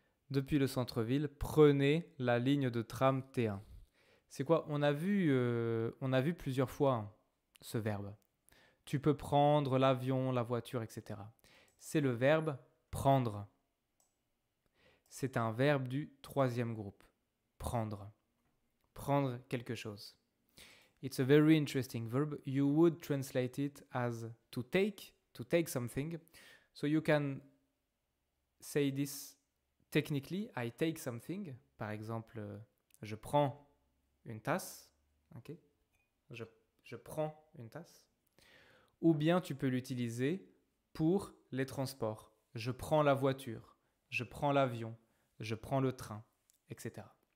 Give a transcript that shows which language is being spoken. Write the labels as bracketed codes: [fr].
[fr] Depuis le centre-ville, prenez la ligne de tram T1. C'est quoi? On a vu plusieurs fois ce verbe. Tu peux prendre l'avion, la voiture, etc. C'est le verbe prendre. C'est un verbe du 3e groupe. Prendre. Prendre quelque chose. [en] It's a very interesting verb. You would translate it as to take something. So you can say this technically, I take something. [fr] Par exemple, je prends une tasse. Okay? Je prends une tasse. ou bien tu peux l'utiliser pour les transports. Je prends la voiture, je prends l'avion, je prends le train, etc.